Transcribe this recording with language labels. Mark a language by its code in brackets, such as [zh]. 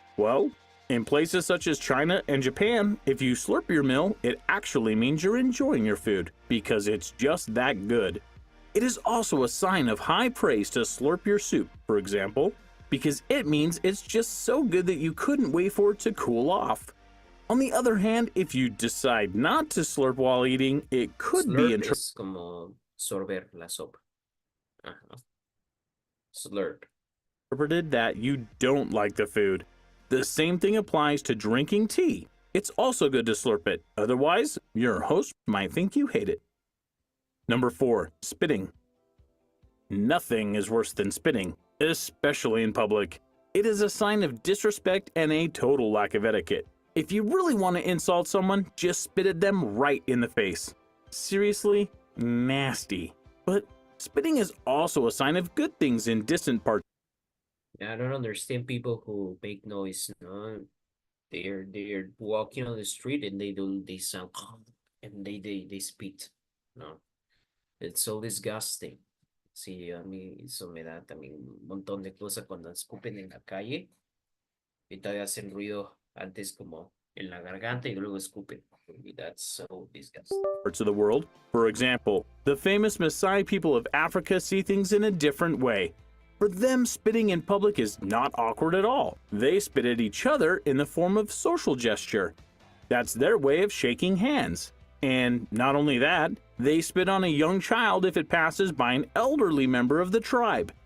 [en] Well, in places such as China and Japan, if you slurp your meal, it actually means you're enjoying your food, because it's just that good. It is also a sign of high praise to slurp your soup, for example, because it means it's just so good that you couldn't wait for it to cool off. On the other hand, if you decide not to slurp while eating, it could be [es] Slurp es como sorber la sopa. Ajá. Slurp. [en] interpreted that you don't like the food. The same thing applies to drinking tea. It's also good to slurp it, otherwise your host might think you hate it. Number 4. Spitting. Nothing is worse than spitting, especially in public. It is a sign of disrespect and a total lack of etiquette. If you really want to insult someone, just spit at them right in the face. Seriously, nasty. But spitting is also a sign of good things in distant parts. I don't understand people who make noise, no? They're walking on the street and they sound and they spit. No. It's so disgusting. [es] Sí, a mí eso me da también un montón de cosas cuando escupen en la calle y todavía hacen ruido antes como en la garganta y luego escupen. [en] That's so disgusting. Parts of the world. For example, the famous Maasai people of Africa see things in a different way. For them, spitting in public is not awkward at all. They spit at each other in the form of social gesture. That's their way of shaking hands. And not only that, they spit on a young child if it passes by an elderly member of the tribe.